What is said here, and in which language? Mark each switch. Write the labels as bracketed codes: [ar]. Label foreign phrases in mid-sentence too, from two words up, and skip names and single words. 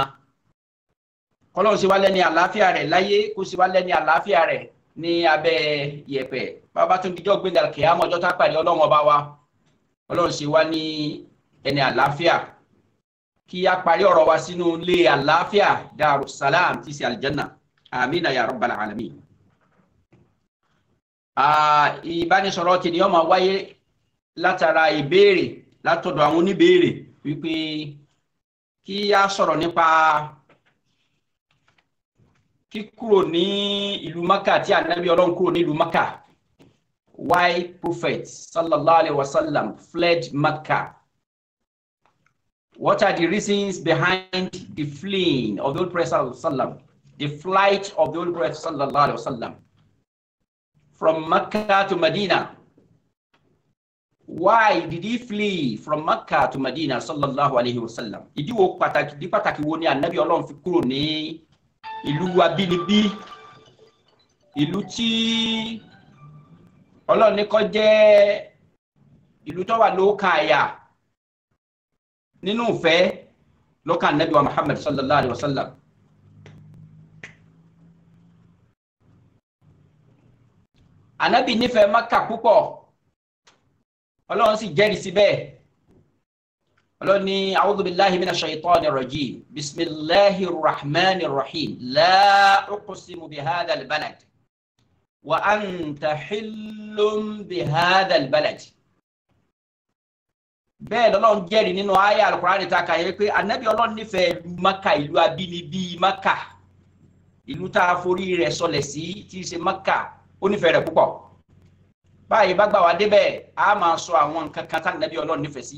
[yo] Kọ́lọ́run ṣe wá lẹ́ni àlàáfíà rẹ̀ láyé, kó ṣe wá lẹ́ni àlàáfíà rẹ̀ ní abẹ́ yẹ̀pẹ̀. Bàbá tún dijọ́ gbé dàrú kíámọ̀ ọjọ́ tá pàdé Ọlọ́run ọba wa. Ọlọ́run ṣe wá ní ẹni àlàáfíà. Kí a parí ọ̀rọ̀ wa sínú ilé àlàáfíà, Darussalam tí sí aljanna. [ar] آمين يا رب العالمين. [yo] Ìbánisọ̀rọ̀ tí ni ó máa wáyé látara ìbéèrè látọ̀dọ̀ àwọn oníbéèrè wípé kí a sọ̀rọ̀ nípa kíkúrò ní ìlú Maka tí ànábì Ọlọ́run kúrò ní ìlú Maka. [en] Why Prophet [ar] صلى الله عليه وسلم [en] fled Mecca? What are the reasons behind the fleeing of the Holy Prophet [ar] صلى الله عليه وسلم, [en] the flight of the Holy Prophet [ar] صلى الله عليه وسلم [en] from Mecca to Medina? Why did he flee from Mecca to Medina [ar] صلى الله عليه وسلم? [yo] Ìdí pàtàkì wo ni ànábì Ọlọ́run fi kúrò ní ìlú abínibí, ìlú tí Ọlọ́run ní kó jẹ́ ìlú tó wà lókàn àyà nínú ìfẹ́ lọ́kàn Ànábì wa Muhammad [ar] صلى الله عليه وسلم. [yo] Ànábì nífẹ̀ẹ́ Mákà púpọ̀, Ọlọ́run sì jẹ́rìí sí bẹ́ẹ̀. Ọlọ́run ní [ar] أعوذ بالله من الشيطان الرجيم، بسم الله الرحمن الرحيم، لا أقسم بهذا البلد وأنت حل بهذا البلد. [yo] Bẹ́ẹ̀ lọ́lọ́run jẹ́rìí nínú àyá Al-Qur'ani ta kà yẹ pé ànábì Ọlọ́run nífẹ̀ẹ́ ìlú Maka, ìlú abínibí Maka, ìlú tá a forí rẹ̀ sọlẹ̀ sí tí í ṣe Maka, ó nífẹ̀ẹ́ rẹ̀ púpọ̀. Báyìí bá gbà wá débẹ̀ a máa sọ àwọn nǹkan kan tá ànábì Ọlọ́run nífẹ̀ẹ́ sí.